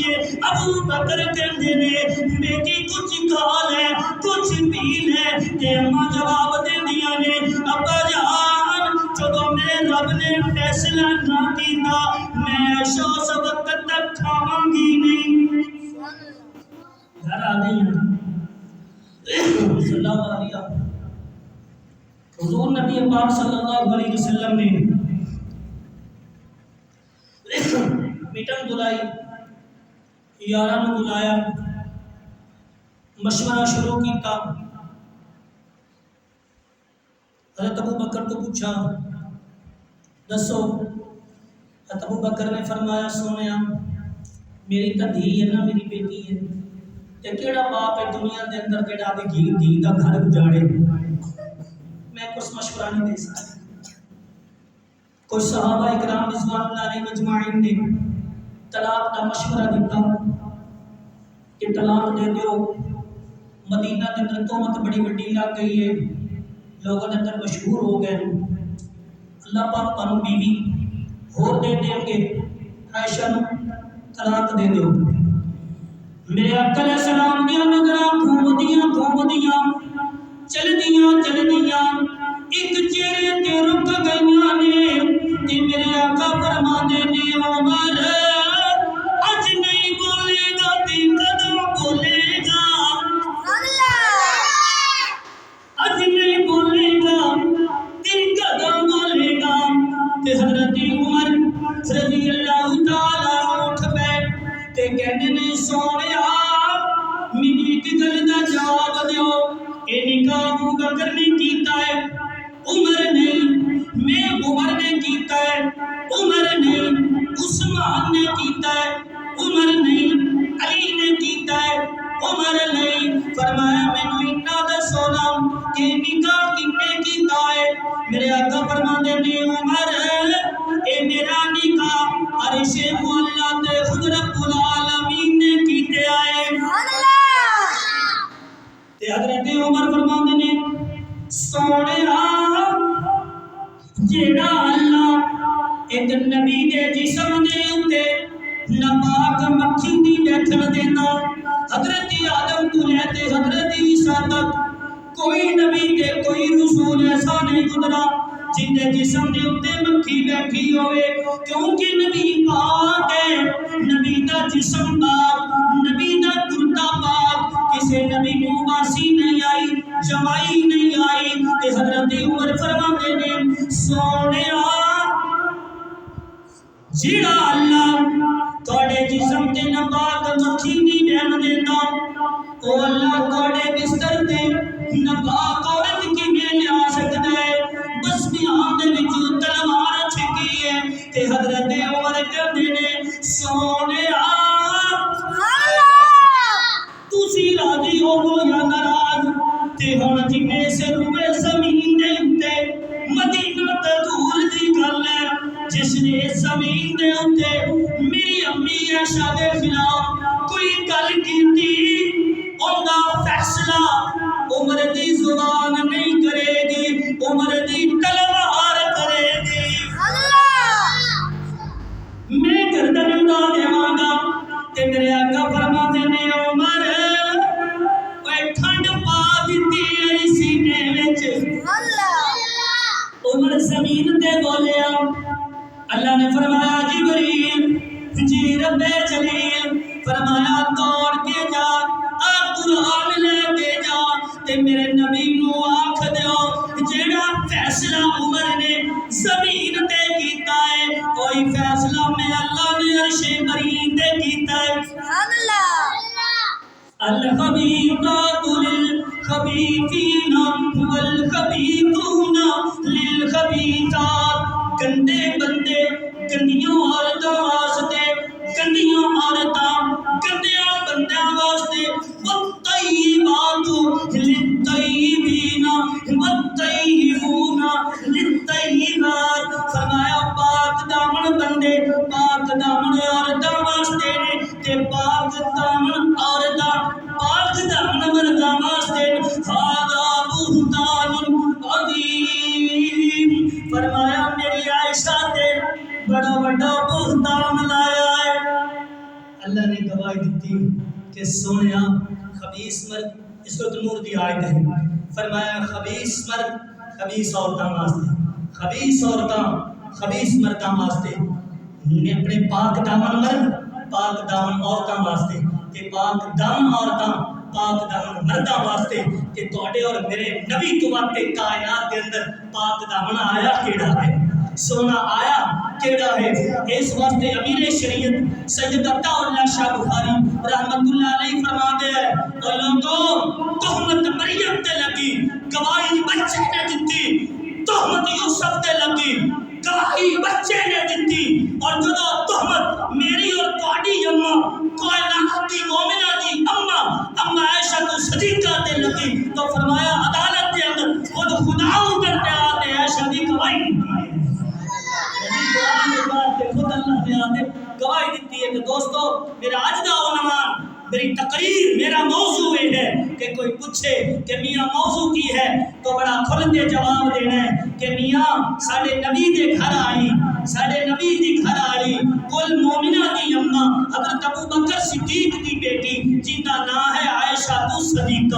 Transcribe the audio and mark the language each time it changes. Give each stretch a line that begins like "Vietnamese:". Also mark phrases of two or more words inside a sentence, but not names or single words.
Punjabi: ہے ابو بکر کہندے نے بیٹی کچھ کھا لے کچھ پی لے تے اماں جواب دیندیاں نے ابا جان جدوں میرے رب نے فیصلہ نہ کیتا میں عائشہ اس وقت تک کھاواں گی نہیں گھر آ گئی
Arabic: صلی اللہ علیہ
Punjabi: حضور نبی پاک
Arabic: صلی اللہ علیہ وسلم
Punjabi: نے میٹنگ بلائی یاراں نوں بلایا مشورہ شروع کیتا حضرت ابو بکر کو پوچھا دسو حضرت ابو بکر نے فرمایا سونیا میری تو دھی ہے نا میری بیٹی ہے تے کیڑا باپ ہے دنیا دے اندر جڑا دی دھی دا گھر اجاڑے
Urdu: میں کچھ مشورہ نہیں دے سکتا
Punjabi: کچھ صحابہ اکرام رضوان
Arabic: اللہ علیہم اجمعین
Punjabi: نے
Urdu: طلاق کا مشورہ دیتا کہ
Punjabi: طلاق دے دیو مدینہ کے اندر تہمت بڑی وڈی لگ گئی ہے
Urdu: لوگوں کے اندر مشہور ہو گئے
Punjabi: اللہ پاک تانوں بیوی ہور دے دیں گے عائشہ نوں طلاق دے دیو میرے آقا
Arabic: علیہ السلام
Punjabi: دیا نظراں گھومدیاں چلدیاں ایک چہرے تے رک گئیاں نے تے میرے آقا فرماندے نے عمر اج نہیں بولے گا تے کدوں بولے گا اج نہیں بولے گا تے کدوں بولے گا تے حضرت عمر
Arabic: رضی اللہ تعالی
Punjabi: اٹھ بیٹھ تے کہندے نے سونیا مینوں ایک گل دا جواب دیو اے نکاح ابو بکر نے کیتا ہے عمر نہیں میں عمر نے کیتا ہے عمر نہیں عثمان نے کیتا ہے عمر نہیں علی نے کیتا ہے عمر نہیں فرمایا مینوں اتنا دسو نا کہ نکاح کنے کیتا ہے میرے آقا فرماندے نے عمر اے میرا نکاح عرش معلا تے خود
Arabic: رب العالمین
Punjabi: نے کیتے آئے تے حضرت عمر فرماندے نے سونیا جیڑا اللہ ایک نبی دے جسم دے اوتے ناپاک مکھی دی بیٹھن دینا حضرت آدم تو لے تے حضرت عیسیٰ تک کوئی نبی تے کوئی رسول ایسا نہیں گزرا جن دے جسم دے اوتے مکھی بیٹھی ہوئے کیونکہ نبی پاک ہے نبی دا جسم پاک نبی دا کرتا پاک کسے نبی نوں باسی نہیں آئی جمائی نہیں آئی تے حضرت عمر فرماندے نے سونیا جیڑا اللہ تھوڑے جسم تے ناپاک مکھی نہیں رہن دیندا او اللہ تھوڑے بستر تے ناپاک عورت کیویں لیا سکدا ہے بس بیان دے وچ تلوار چھکی ہے تے حضرت عمر کہندے نے سونیا تسی راضی ہو یا ناراض تے ہن جنے سے روئے زمین دے اوتے مدینہ تے دور دی گل ہے جس نے زمین دے اوتے میری امی عائشہ دے خلاف کوئی گل کیتی اوندا فیصلہ عمر دی زبان نہیں کرے گی عمر دی تلوار کرے گی میں گردن اڑا دیواں گا تے میرے آقا فرماندے نے عمر اوے ٹھنڈ پا دتی اے سینے وچ عمر زمین تے بولیا اللہ نے فرمایا جبریل جی رب جلیل فرمایا دوڑ کے جا قرآن لے کے جا تے میرے نبی نو آکھ دیو جیڑا فیصلہ عمر نے زمین تے کیتا ہے کوئی فیصلہ میں اللہ نے عرش برین تے کیتا ہے
Arabic: سبحان اللہ الحبیب الخبيثات للخبيثين والخبيثون للخبيثات.
Punjabi: گندے بندے گندیاں عورتاں واسطے، گندیاں عورتاں گندیاں بندیاں واسطے.
Arabic: والطیبات للطیبین والطیبون للطیبات.
Punjabi: فرمایا پاک دامن بندے پاک دامن عورتاں واسطے نے تے پاک دامن عورتاں پاک دامن مرداں واسطے.
Arabic: ھذا بہتان عظیم.
Punjabi: فرمایا میری عائشہ تے بڑا بڑا بہتان لایا ہے. اللہ نے گواہی دیتی کہ سونیا خبیث مرد، اس وقت نور دی آیت ہے. فرمایا خبیث مرد خبیث عورتاں واسطے، خبیث عورتاں خبیث مرداں واسطے، اپنے پاک دامن مرد پاک دامن عورتاں واسطے تے پاک دامن عورتاں پاک دامن مرداں واسطے. کہ تواڈے اور میرے نبی تو واقع کائنات کے اندر پاک دامن آیا کیڑا ہے، سونا آیا کیڑا ہے. اس واسطے امیر شریعت سید عطا اللہ شاہ بخاری
Arabic: رحمت اللہ علیہ
Urdu: فرماتے ہیں
Punjabi: تو لوگوں تہمت مریم تے لگی گواہی بچے نے دتی، تہمت یوسف تے لگی گواہی بچے نے دتی، اور جدو تہمت میری اور تواڈی اماں کائنات دی مومنہ دی اماں عائشہ صدیقہ تے لگی تو فرمایا عدالت کے اندر خود خدا اتر کے آتے عائشہ دی گواہی دیتی ہے. خود اللہ نے آتے گواہی دیتی ہے. کہ دوستو میرا آج دا عنوان میری تقریر
Urdu: میرا موضوع یہ ہے کہ
Punjabi: کوئی پوچھے کہ میاں موضوع کی ہے تو بڑا کھل کے جواب دینا ہے کہ میاں ساڈے نبی دے گھر آئی، ساڈے نبی دی گھر آئی کل مومنہ دی اماں حضرت ابو بکر صدیق دی بیٹی
Urdu: جن کا نام ہے
Punjabi: عائشہ صدیقہ.